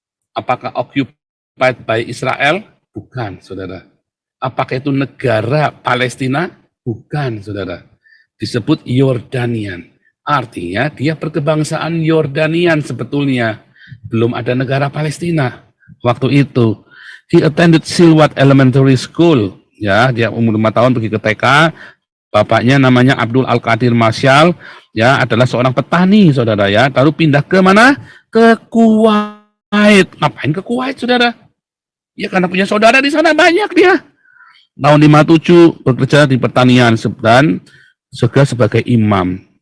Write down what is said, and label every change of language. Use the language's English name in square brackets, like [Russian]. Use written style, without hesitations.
[Indonesian] Apakah [English] occupied by Israel? [Indonesian] Bukan, saudara. Apakah itu negara Palestina? Bukan, saudara. Disebut Jordanian. Artinya dia berkebangsaan Jordanian sebetulnya. Belum ada negara Palestina waktu itu. [English] He attended Silwat Elementary School. [Indonesian] Ya, dia umur 5 tahun pergi ke TK. Bapaknya namanya Abdul Al-Qadir Marshall. Ya, adalah seorang petani, saudara ya. Lalu pindah ke mana? Ke Kuwait. Ngapain ke Kuwait, saudara? Ya karena punya saudara di sana banyak dia. Tahun 57 bekerja di pertanian dan juga sebagai imam.